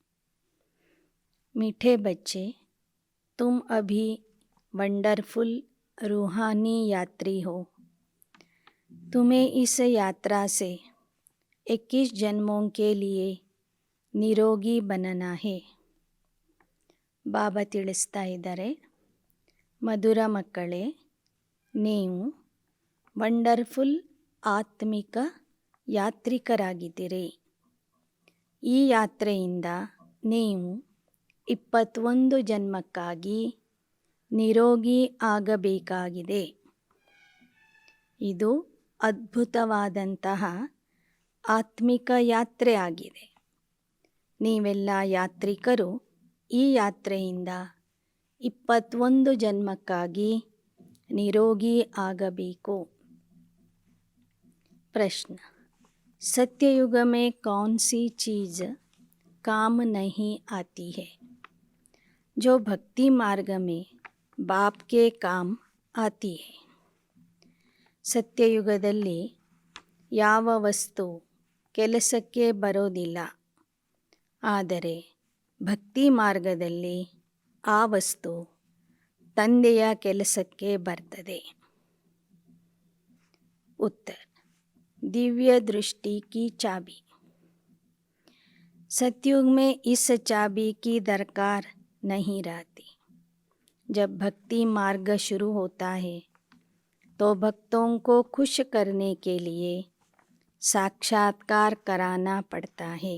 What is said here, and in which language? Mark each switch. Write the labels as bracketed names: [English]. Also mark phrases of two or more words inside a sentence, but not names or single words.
[Hindi] मीठे बच्चे, तुम अभी वंडरफुल रूहानी यात्री हो. तुम्हें इस यात्रा से 21 जन्मों के लिए निरोगी बनना है. [Kannada] ಬಾಬಾ ತಿಳಿಸ್ತಾ ಇದ್ದಾರೆ, ಮಧುರ ಮಕ್ಕಳೇ, ನೀವು ವಂಡರ್ಫುಲ್ ಆತ್ಮಿಕ ಯಾತ್ರಿಕರಾಗಿದ್ದೀರಿ. ಈ ಯಾತ್ರೆಯಿಂದ ನೀವು 21 ಜನ್ಮಕ್ಕಾಗಿ ನಿರೋಗಿ ಆಗಬೇಕಾಗಿದೆ. ಇದು ಅದ್ಭುತವಾದಂತಹ ಆತ್ಮಿಕ ಯಾತ್ರೆ ಆಗಿದೆ. ನೀವೆಲ್ಲ ಯಾತ್ರಿಕರು ಈ ಯಾತ್ರೆಯಿಂದ 21 ಜನ್ಮಕ್ಕಾಗಿ ನಿರೋಗಿ ಆಗಬೇಕು. [Hindi] प्रश्न, सत्ययुग में कौन सी चीज़ काम नहीं आती है? जो भक्ति मार्ग में बाप के काम आती है. [Kannada] ಸತ್ಯಯುಗದಲ್ಲಿ ಯಾವ ವಸ್ತು ಕೆಲಸಕ್ಕೆ ಬರೋದಿಲ್ಲ, ಆದರೆ ಭಕ್ತಿ ಮಾರ್ಗದಲ್ಲಿ ಆ ವಸ್ತು ತಂದೆಯ ಕೆಲಸಕ್ಕೆ ಬರ್ತದೆ. [Hindi] उत्तर, दिव्य दृष्टि की चाबी. सतयुग में इस चाबी की दरकार नहीं रहती. जब भक्ति मार्ग शुरू होता है तो भक्तों को खुश करने के लिए साक्षात्कार कराना पड़ता है.